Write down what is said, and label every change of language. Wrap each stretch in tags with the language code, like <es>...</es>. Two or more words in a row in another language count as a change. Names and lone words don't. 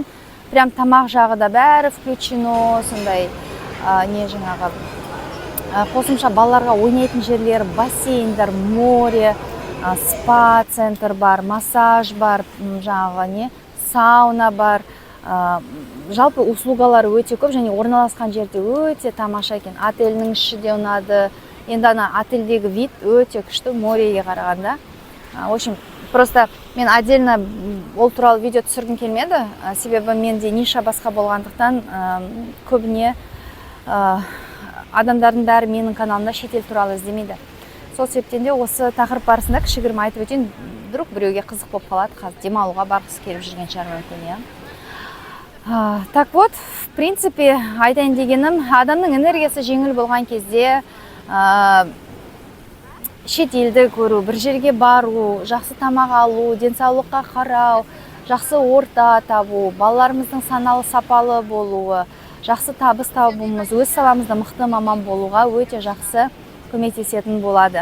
<kk>Прям тамақ жағы да бәрі включено, сондай жаңағы қосымша балаларға ойнайтын жерлер, бассейндер, море, спа центр бар, массаж бар, жаңағы сауна бар. Жалпы услугалар өте көп, және орналасқан жерде өте тамаша екен. Отельдің іші де ұнады. Енді ана отельдегі вид өте күшті, мореге қарағанда.</kk> <ru>В общем, просто</ru> <kk>мен отдельно ол туралы видео түсіргім келмеді, себебі менде ниша басқа болғандықтан көбіне адамдардың бәрі менің каналымда шетел туралы іздемейді. Сол себептен де осы тақырып барысында кішігірім айтып өтейін, вдруг біреуге қызық болып қалады, қазір демалуға барғысы келіп жүрген шығар мүмкін.</kk> <ru>Так вот, в принципе,</ru> <kk>айтайын дегенім, адамның энергиясы жеңіл болған кезде шет елді көру, бір жерге бару, жақсы тамақ алу, денсаулыққа қарау, жақсы орта табу, балаларымыздың саналы сапалы болуы, жақсы табыс табуымыз, өз саламызда мықты маман болуға өте жақсы көмектесетін болады.</kk>